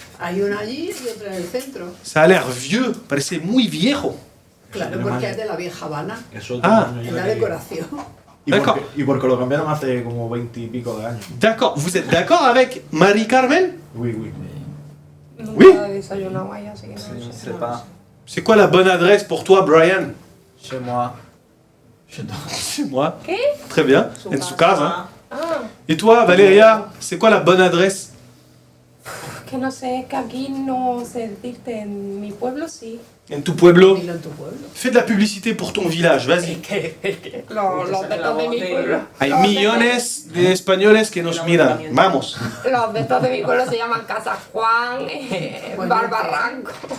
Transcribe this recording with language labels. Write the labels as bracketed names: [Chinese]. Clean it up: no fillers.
[Spanish] Hay una allí y otra en el centro. [French] Ça a l'air vieux, [Spanish] parece muy viejo. Claro, porque es de la vieja Habana. Eso Ah. En la decoración. [French] D'accord. [Spanish] Y porque lo cambiaron hace como 20 y pico de años. [French] D'accord. Vous êtes d'accord avec Marie-Carmen? Oui, oui. [Spanish] Nunca [French] Oui. [Spanish] he desayunado ahí, así que no [French] Je [Spanish] sé. [French] sais pas. C'est quoi la bonne adresse pour toi, Brian? Chez moi. Chez moi. [Spanish] ¿Qué? [French] Très bien. [Spanish] En su casa. Ah, [French] Et toi, Valeria, c'est quoi la bonne adresse? [Spanish] que no sé, que aquí no sé decirte, en mi pueblo sí. En tu pueblo? Dilo en tu pueblo. [French] Fais de la publicité pour ton village, vas-y. [Spanish] Los de estos de mi pueblo. Hay millones de españoles que nos miran. Vamos. Los de estos de mi pueblo se llaman Casa Juan, Barbarranco.